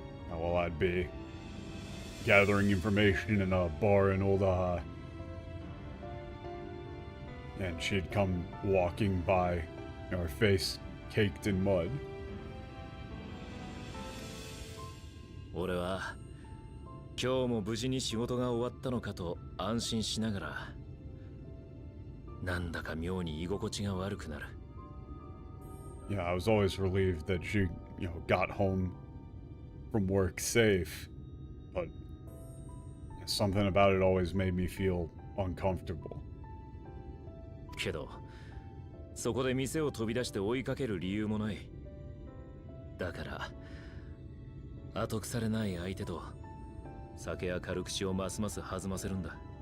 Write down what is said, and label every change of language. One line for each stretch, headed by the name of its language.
English: While I'd be gathering information in a bar in Oldaha, and she'd come walking by, you know, her face caked in mud.
Japanese: 俺は今日も無事に仕事が終わったのかと安心しながら、なんだか妙に居心地が悪くなる。
English: Yeah, I was always relieved that she, you know, got home from work safe, but something about it always made me feel uncomfortable.
Japanese: けど、そこで店を飛び出して追いかける理由もない。だから、後腐れない相手と酒や軽口をますます弾ませるんだ。